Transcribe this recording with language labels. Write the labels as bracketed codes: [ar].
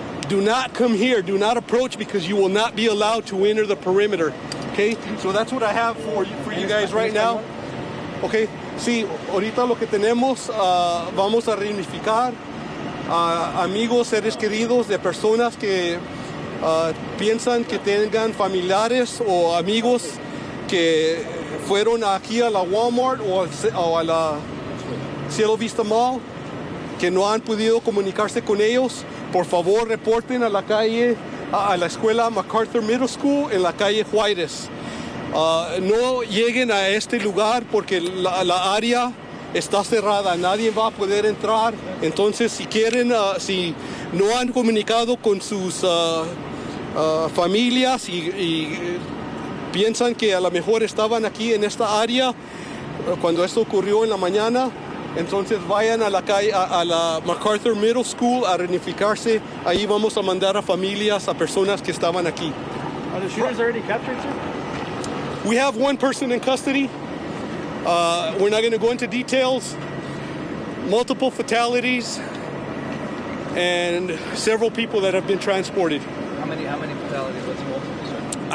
[en] Do not come here, do not approach, because you will not be allowed to enter the perimeter. Okay, so that's what I have for you guys right now. [es] Okay, sí, ahorita lo que tenemos, vamos a reunificar amigos, seres queridos de personas que piensan que tengan familiares o amigos que fueron aquí a la Walmart o a la Cielo Vista Mall, que no han podido comunicarse con ellos. Por favor, reporten a la calle, a la escuela MacArthur Middle School en la calle Juárez. No lleguen a este lugar porque la área está cerrada, nadie va a poder entrar. Entonces, si quieren, si no han comunicado con sus familias y piensan que a lo mejor estaban aquí en esta área cuando esto ocurrió en la mañana, entonces vayan a la calle, a la MacArthur Middle School a reunificarse. Ahí vamos a mandar a familias, a personas que estaban aquí. [en] Are the shooters already captured, sir? We have one person in custody. We're not going to go into details. Multiple fatalities and several people that have been transported. How many fatalities? What's multiple, sir?